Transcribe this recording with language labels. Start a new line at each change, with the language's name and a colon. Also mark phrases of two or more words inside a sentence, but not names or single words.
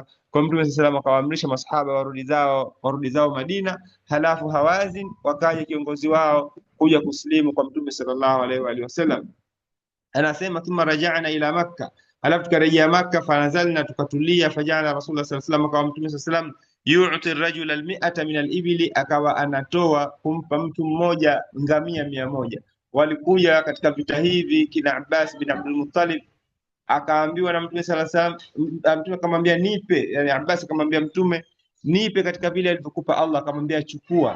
Swahili: Kwa Mtume SAW akawaamrisha masahaba warudi zao Madina. Halafu Hawazin wakaja kiongozi wao kuja kuslimu kwa Mtume
Arabic: صلى الله عليه وعلى آله وسلم.
Swahili: Anasema
Arabic: ثم رجعنا إلى مكة,
Swahili: halafu tukarejea Makka.
Arabic: Fanazalna, tukatulia. فجعل رسول الله صلى الله عليه وسلم,
Swahili: akawa Mtume
Arabic: صلى الله عليه وسلم يعطي الرجل المائة من الإبل,
Swahili: akawa anatoa kumpa mtu mmoja ngamia 100. Walikuja katika vita hivi kina Abbas bin Abdul Muttalib, akaambiwa na Mtume
Arabic: صلى الله عليه وسلم,
Swahili: Mtume akamwambia nipe, yani Abbas akamwambia Mtume nipe katika vile alivyokupa Allah, akamwambia chukua.